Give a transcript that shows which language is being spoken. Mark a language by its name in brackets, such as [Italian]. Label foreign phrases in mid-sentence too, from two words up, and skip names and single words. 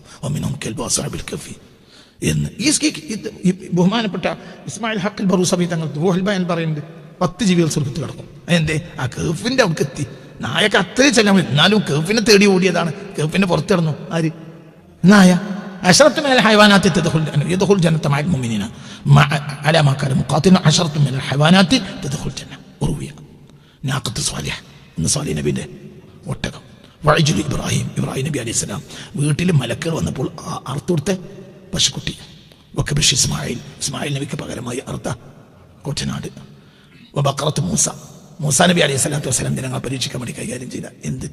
[Arabic] ومنهم كلب أصحاب الكهف [Malayalam] എന്ന് ഈ ബഹുമാനപ്പെട്ട ഇസ്മായിൽ ഹഖ് ബറൂസബി തങ്ങൾ റൂഹുൽ ബയാൻ പറയുന്നുണ്ട്. 10 ജീവികൾ സ്വർഗത്തിൽ കിടക്കും. എന്തേ? ആ കഹ്ഫിന്റെ അവിടെ എത്തി. നായക്ക് അത്രയും ചെല്ലാൻ പറ്റും. എന്നാലും കഹ്ഫിനെ തേടി ഓടിയതാണ്. കഹ്ഫിന്റെ പുറത്ത് കിടന്നു ആര്? നായ. [Arabic] عشرة من الحيوانات يدخل الجنة مع المؤمنين على ما كان مقاتل. 10 من الحيوانات تدخل الجنة. وروي ناقة صالح صالح [Malayalam] നബിയുടെ ഒട്ടകം. വഅജ്ലു ഇബ്രാഹിം നബി [Arabic] عليه السلام [Malayalam] വീട്ടിൽ മലക്കുകൾ വന്നപ്പോൾ അറുത്തുകൊടുത്ത പശുക്കുട്ടി. വകബിഷ് ഇസ്മായിൽ നബിക്ക് പകരമായി അറുത്ത കൊറ്റനാട്. വബഖറത്ത് മൂസ നബി [Arabic] عليه الصلاة والسلام [Malayalam] ജനങ്ങളെ പരീക്ഷിക്കാൻ വേണ്ടി കൈകാര്യം ചെയ്ത എന്ത്?